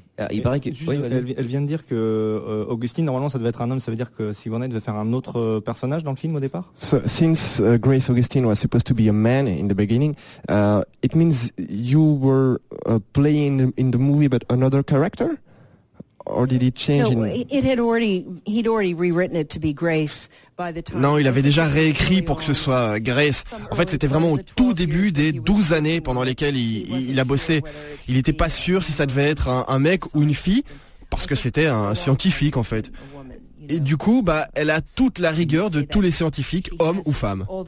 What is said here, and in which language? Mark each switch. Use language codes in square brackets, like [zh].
[fr] Il paraît que elle vient de dire que Augustine, normalement, ça devait être un homme. Ça veut dire que Sigourney devait faire un autre personnage dans le film au départ. [en] So, since Grace Augustine was supposed to be a man in the beginning, it means you were playing in the movie but another character, or did it change? No, he'd already rewritten it to be Grace. [fr] Non, il avait déjà réécrit pour que ce soit Grace. En fait, c'était vraiment au tout début des 12 années pendant lesquelles il a bossé. Il n'était pas sûr si ça devait être un mec ou une fille, parce que c'était un scientifique, en fait. Et du coup, elle a toute la rigueur de tous les scientifiques, hommes ou femmes.